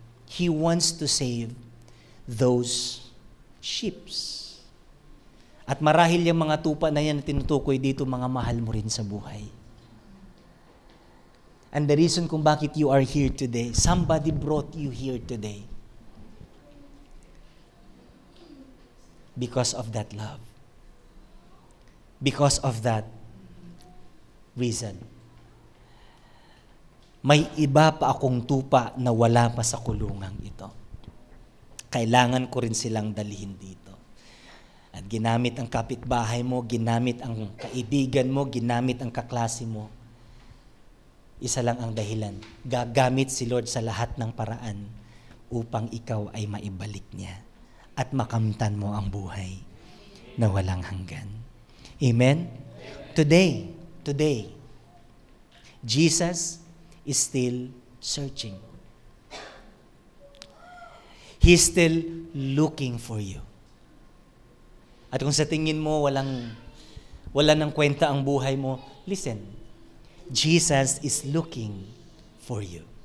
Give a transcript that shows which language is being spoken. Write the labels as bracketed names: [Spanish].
[English] He wants to save those sheep. [Filipino] At marahil yung mga tupa na yan na tinutukoy dito, mga mahal mo rin sa buhay. [English] And the reason [Filipino] kung bakit [English] you are here today, somebody brought you here today. Because of that love. Because of that reason. [Filipino] May iba pa akong tupa na wala pa sa kulungang ito. Kailangan ko rin silang dalhin dito. At ginamit ang kapitbahay mo, ginamit ang kaibigan mo, ginamit ang kaklase mo. Isa lang ang dahilan. Gagamit si Lord sa lahat ng paraan upang ikaw ay maibalik niya at makamtan mo ang buhay na walang hanggan. Amen? [English] Today, Jesus is still searching. He's still looking for you. [Filipino] At kung sa tingin mo wala nang kwenta ang buhay mo, [English] listen, Jesus is looking for you.